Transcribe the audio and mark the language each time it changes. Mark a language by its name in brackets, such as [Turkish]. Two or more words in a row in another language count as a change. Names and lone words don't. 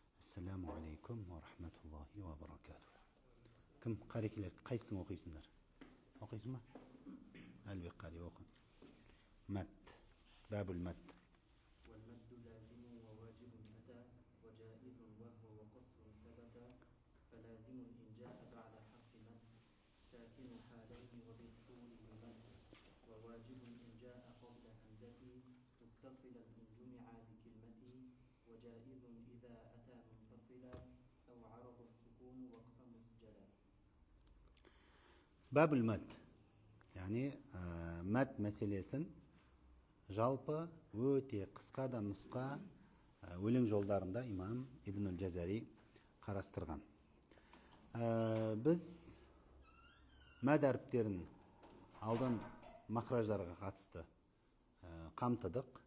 [Arabic] السلام عليكم ورحمة الله وبركاته. [Kazakh] Кім қарекелер, қайсысын оқисыңдар? Оқисың ба? Әлбек қари оқы. Мәт, [Arabic] باب المد. والمد لازم وواجب أتى وجائز وهو وقصر ثبت فلازم إن جاء بعد حرف مد ساكن حالين وبالطول بمد وواجب إن جاء قبل همزة متصلا إن جمع بكلمة وجائز إذا أتى منفصلا أو عرض السكون وقف مسجلا. باب المد, [Kazakh] яғни мәт мәселесін жалпы өте қысқа да нұсқа өлең жолдарында имам Ибн Джазари қарастырған. Біз мәд әріптерін алдан махраждарға қатысты қамтыдық.